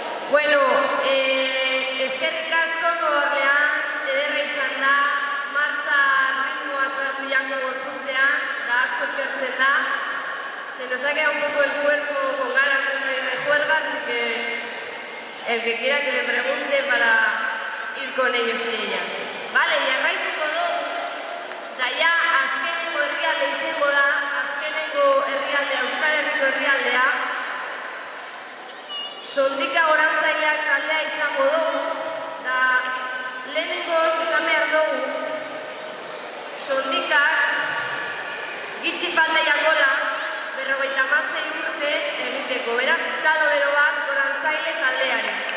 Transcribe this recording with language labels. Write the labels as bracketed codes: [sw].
[eu] Bueno, eskerrik asko Orleans, ederra izan da, martza ritmoa sartu jango gorputzean, da asko eskertzen da. [es] Se nos ha quedado un poco el cuerpo con ganas de salir de juerga, así que el que quiera que le pregunte para ir con ellos y ellas. [eu] Vale, jarraituko dugu, da ja azkenengo herrialde izango da, azkenengo herrialdea, Euskal Herriko herrialdea, Sondika gorantzaileak taldea izango dugu, da lehenengoz izan behar dugu, Sondikak gitxi falta jakola 56 urte egiteko, beraz, txalo bero bat gorantzaile taldeari.